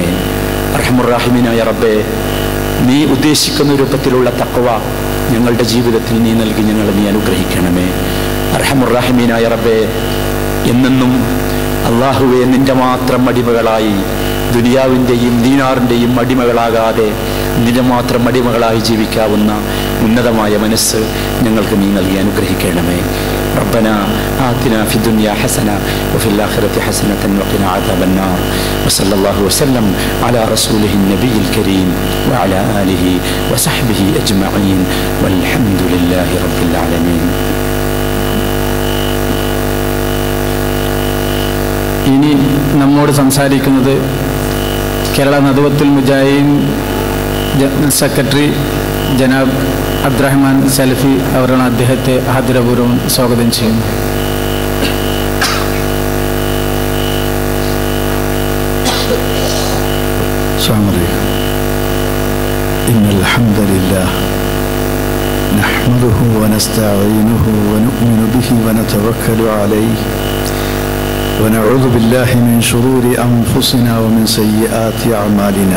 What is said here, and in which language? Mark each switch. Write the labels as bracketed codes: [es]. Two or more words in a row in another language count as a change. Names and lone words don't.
[ml] റഹ്മുർ-റഹീമീനായ റബ്ബേ, നീ ഉദ്ദേശിക്കുന്ന രൂപത്തിലുള്ള തഖ്വ ഞങ്ങളുടെ ജീവിതത്തിൽ നീ നൽകി ഞങ്ങളെ നീ അനുഗ്രഹിക്കണമേ. റഹ്മുർ-റഹീമീനായ റബ്ബേ, എന്നെന്നും അള്ളാഹുവെ നിന്റെ മാത്രം അടിമകളായി ദുനിയാവിൻ്റെയും ദീനാറിൻ്റെയും അടിമകളാകാതെ നിന്നെ മാത്രം അടിമകളായി ജീവിക്കാവുന്ന ഉന്നതമായ മനസ്സ് ഞങ്ങൾക്ക് നീ നൽകി അനുഗ്രഹിക്കണമേ. [ar] ربنا آتنا في الدنيا حسنة وفي الآخرة حسنة وقنا عذاب النار. وصلى الله وسلم على رسوله النبي الكريم وعلى آله وصحبه أجمعين والحمد لله رب العالمين. [ml] ഇനി നമ്മോട് സംസാരിക്കുന്നത് കേരള നദവത്തുൽ മുജാഹിദീൻ ജനറൽ സെക്രട്ടറി ജനാബ് അബ്ദുറഹ്മാൻ സലഫി അവരാണ്. അദ്ദേഹത്തെ ആദരപൂർവ്വം സ്വാഗതം ചെയ്യുന്നു. [ar] إن الحمد لله نحمده ونستعينه ونؤمن به ونتوكل عليه ونعوذ بالله من شرور أنفسنا ومن سيئات أعمالنا.